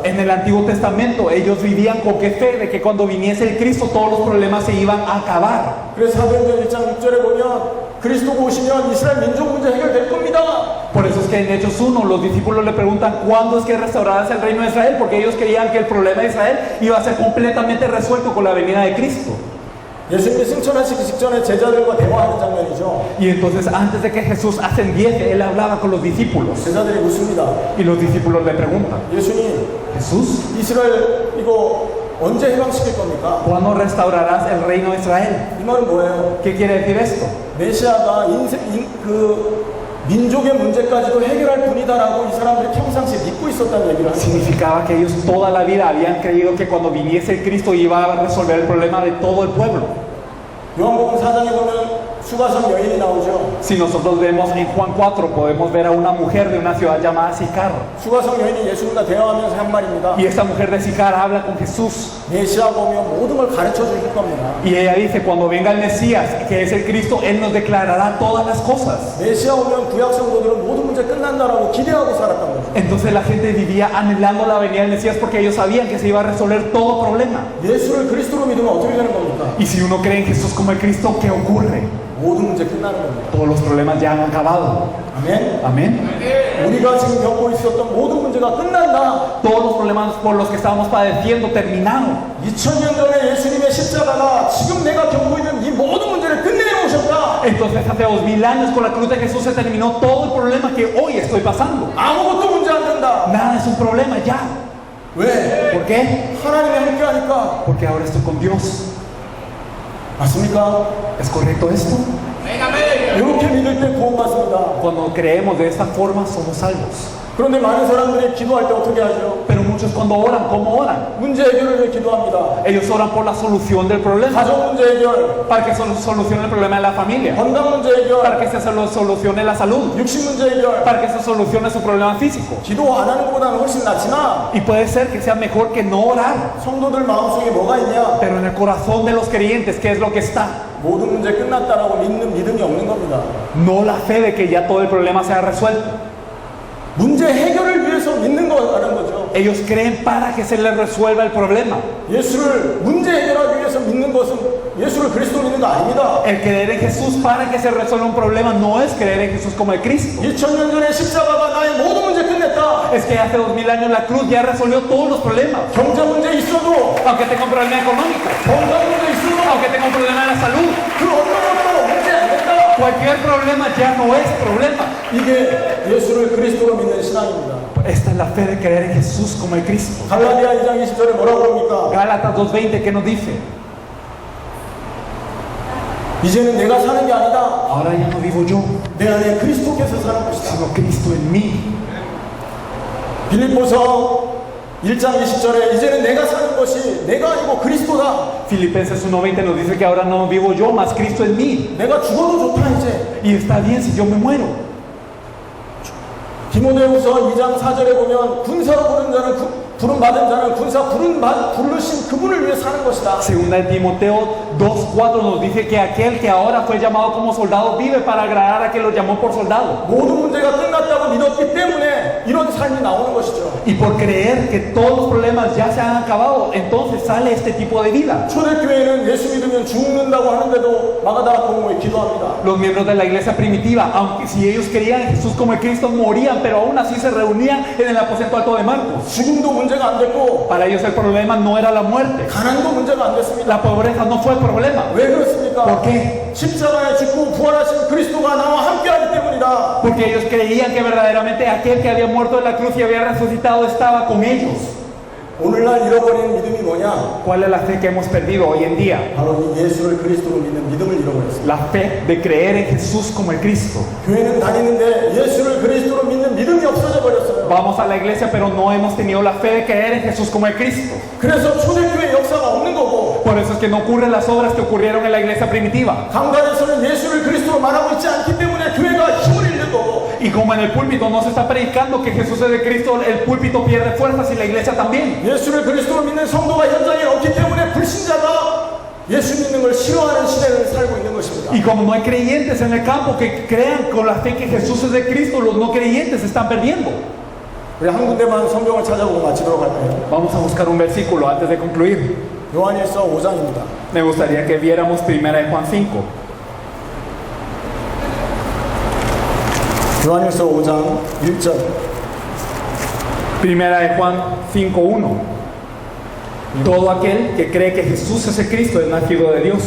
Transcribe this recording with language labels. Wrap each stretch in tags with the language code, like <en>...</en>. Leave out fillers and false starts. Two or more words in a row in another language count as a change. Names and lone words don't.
<es>En el Antiguo Testamento ellos vivían con qué fe de que cuando viniese el Cristo todos los problemas se iban a acabar.</es> <ko>그래서 사도행전 1장 6절에 보면 그리스도가 오시면 이스라엘 민족 문제 해결될 겁니다.</ko> <es>Por eso es que en Hechos 1 los discípulos le preguntan ¿cuándo es que restaurarás el reino de Israel? Porque ellos creían que el problema de Israel iba a ser completamente resuelto con la venida de Cristo.</es> <ko>예수님이 승천하시기 직전에 제자들과 대화하는 장면이죠.</ko> <es>Y entonces antes de que Jesús ascendiese, Él hablaba con los discípulos.</es> <ko>제자들이 묻습니다.</ko> <es>Y los discípulos le preguntan,</es> <ko>예수님,</ko> <es>Jesús,</es> <ko>이스라엘 이거 언제 해방시킬 겁니까?</ko> <es>¿cuándo restaurarás el reino de Israel?</es> <ko>이 말은 뭐예요?</ko> <es>¿Qué quiere decir esto?</es> <ko>메시아가 민족의 문제까지도 해결할 분이다라고 이 사람들이 평상시에 믿고 있었다는 얘기를 합니다.</ko> <es>Significaba que ellos toda la vida habían creído que cuando viniese el Cristo iba a resolver el problema de todo el pueblo.</es> <ko>요한복음 4장에 보면 수가성 여인이 나오죠.</ko> <es>Si nosotros vemos en Juan 4, podemos ver a una mujer de una ciudad llamada Sicar.</es> <ko>수가성 여인이 예수님과 대화하면서 한 말입니다.</ko> <es>Y esta mujer de Sicar habla con Jesús.</es> <ko>메시아가 오면 모든 걸 가르쳐 주실 겁니다.</ko> <es>Y ella dice, cuando venga el Mesías, que es el Cristo, Él nos declarará todas las cosas.</es> <ko>메시아 오면 구약 성도들은 모든 문제 끝난다라고 기대하고 살았던 거죠.</ko> <es>Entonces la gente vivía anhelando la venida del Mesías porque ellos sabían que se iba a resolver todo problema.</es> <ko>예수를 그리스도로 믿으면 어떻게 되는 겁니까?</ko> <es>Y si uno cree en Jesús como el Cristo, ¿qué ocurre?</es> <ko>모든 문제 끝나는 겁니다.</ko> <es>Todos los problemas ya han acabado.</es> <ko>아멘.</ko> <es>Amén.</es> <ko>우리가 지금 겪고 있었던 모든 문제가 끝난다.</ko> <es>Todos los problemas por los que estábamos padeciendo terminaron.</es> <ko>2000년 전에 예수님의 십자가가 지금 내가 겪고 있는 이 모든 문제를 끝내놓으셨다.</ko> <es>Entonces hace 2000 años con la cruz de Jesús se terminó todo el problema que hoy estoy pasando.</es> <ko>아무것도 문제 안 된다.</ko> <es>Nada es un problema ya.</es> <ko>왜?</ko> <es>¿Por qué?</es> <ko>하나님이 함께 하니까.</ko> <es>Porque ahora estoy con Dios.</es> <ko>맞습니까?</ko> <es>¿Es correcto esto?</es> <ko>이렇게 믿을 때 구원받습니다.</ko> <es>Cuando creemos de esta forma somos salvos.</es> <ko>그런데 많은 사람들이 기도할 때 어떻게 하죠?</ko> <es>Pero muchos cuando oran, ¿cómo oran?</es> <ko>문제 해결을 위해 기도합니다.</ko> <es>Ellos oran por la solución del problema,</es> <ko>가족 문제 해결,</ko> <es>para que se solucione el problema de la familia,</es> <ko>건강 문제 해결,</ko> <es>para que se solucione la salud,</es> <ko>육신 문제 해결.</ko> <es>para que se solucione su problema físico.</es> <ko>기도 안 하는 것보다는 훨씬 낫지만</ko> <es>Y puede ser que sea mejor que no orar,</es> <ko>성도들 마음속에 뭐가 있냐?</ko> <es>pero en el corazón de los creyentes, ¿qué es lo que está?</es> <ko>모든 문제 끝났다라고 믿는 믿음이 없는 겁니다.</ko> <es>No la fe de que ya todo el problema se ha resuelto.</es> <ko>문제 해결을 위해서 믿는 거라는 거죠.</ko> <es>Ellos creen para que se les resuelva el problema.</es> <ko>예수를 문제 해결하기 위해서 믿는 것은 예수를 그리스도 믿는 거 아닙니다.</ko> <es>El creer en Jesús para que se resuelva un problema no es creer en Jesús como el Cristo.</es> <ko>2000년 전에 십자가가 나의 모든 문제 끝냈다.</ko> <es>Es que hace 2000 años la cruz ya resolvió todos los problemas.</es> <ko>경제 문제 있어도,</ko> <es>Aunque tenga un problema económico,</es> <ko>건강 문제 있어도</ko> <es>aunque tenga un problema de la salud,</es> <ko>그 어떤 것도 문제 안 된다.</ko> <es>cualquier problema ya no es problema.</es> <ko>이게 예수를 그리스도로 믿는 신앙입니다.</ko> <es>Esta es la fe de creer en Jesús como el Cristo.</es> <ko>갈라디아 2장 20절에 뭐라고 합니까?</ko> <es>Gálatas 2:20, ¿qué nos dice?</es> <ko>이제는 내가 사는 게 아니다.</ko> <es>Ahora ya no vivo yo,</es> <ko>내 안에 그리스도께서 사는 것이다.</ko> <es>sino Cristo en mí.</es> <ko>빌립보서 1장 20절에 이제는 내가 사는 것이 내가 아니고 그리스도다.</ko> <es>Filipenses 1:20 nos dice que ahora no vivo yo, más Cristo en mí.</es> <ko>내가 죽어도 좋다 이제.</ko> <es>Y está bien si yo me muero.</es> <ko>디모데후서 2장 4절에 보면 군사로 부름 받은 자는 군사 부르신 그분을 위해 사는 것이다.</ko> <es>Segunda de Timoteo 2:4 nos dice que aquel que ahora fue llamado como soldado vive para agradar a quien lo llamó por soldado.</es> <ko>모든 문제가 끝났다고 믿었기 때문에 이런 삶이 나오는 것이죠.</ko> <es>Y por creer que todos los problemas ya se han acabado, entonces sale este tipo de vida.</es> <ko>초대교회는 예수 믿으면 죽는다고 하는데도 마가다라 공회에 기도합니다.</ko> <es>Los miembros de la iglesia primitiva, aunque si ellos creían en Jesús como el Cristo, morían, pero aún así se reunían en el aposento alto de Marcos.</es> <ko>죽음도 문제가 안 됐고</ko> <es>Para ellos el problema no era la muerte.</es> <ko>가난도 문제가 안 됐습니다.</ko> <es>La pobreza no fue el problema.</es> <ko>왜 그렇습니까?</ko> <es>¿Por qué?</es> <ko>십자가에 죽고 부활하신 그리스도가 나와 함께하기 때문이다.</ko> <es>Porque ellos creían que verdaderamente aquel que había muerto en la cruz y había resucitado estaba con ellos.</es> <ko>오늘날 잃어버린 믿음이 뭐냐?</ko> <es>¿Cuál es la fe que hemos perdido hoy en día?</es> <ko>바로 이 예수를 그리스도로 믿는 믿음을 잃어버렸습니다.</ko> <es>La fe de creer en Jesús como el Cristo.</es> <ko>교회는 다니는데 예수를 그리스도로 믿는 믿음이 없어져 버렸어요.</ko> <es>Vamos a la iglesia, pero no hemos tenido la fe de creer en Jesús como el Cristo.</es> <ko>그래서 초대교회 역사가 없는 거고</ko> <es>Por eso es que no ocurren las obras que ocurrieron en la iglesia primitiva.</es> <ko>강단에서는 예수를 그리스도로 말하고 있지 않기 때문에 교회가 힘을 잃는 거고</ko> <es>Y como en el púlpito no se está predicando que Jesús es de Cristo, el púlpito pierde fuerzas y la iglesia también.</es> <ko>예수를 그리스도로 믿는 성도가 현장에 없기 때문에 불신자가 예수 믿는 걸 싫어하는 시대를 살고 있는 것입니다.</ko> <es>Y como no hay creyentes en el campo que crean con la fe que Jesús es de Cristo, los no creyentes se están perdiendo.</es> <ko>우리 한 군데만 성경을 찾아보고 마치도록 할까요?</ko> <es>Vamos a buscar un versículo antes de concluir.</es> <ko>요한일서 5장입니다.</ko> <es>Me gustaría que viéramos 1 de Juan 5.</es> <ko>요한일서 5장 1절.</ko> <es>1 de Juan 5:1. Todo aquel que cree que Jesús es el Cristo es nacido de Dios.</es>